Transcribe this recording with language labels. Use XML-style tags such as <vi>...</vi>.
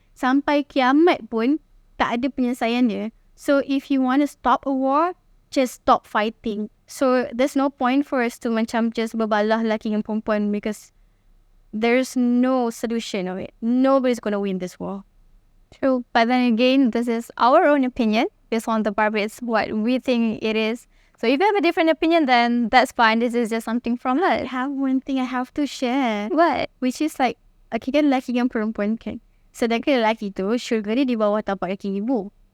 <ms>Sampai kiamat pun tak ada penyelesaian dia.</ms> <en>So if you want to stop a war, just stop fighting. So there's no point for us to macam just</en> <ms>berbalah lelaki dengan perempuan</ms> <en>because there's no solution of it. Nobody's gonna win this war. True. But then again, this is our own opinion based on the Barbie. It's what we think it is. So if you have a different opinion, then that's fine. This is just something from I us. have one thing I have to share. What? Which is like, okay</en> <ms>kan lelaki dengan perempuan kan. Sedangkan lelaki tu syurga dia di bawah tapak kaki ibu.</ms>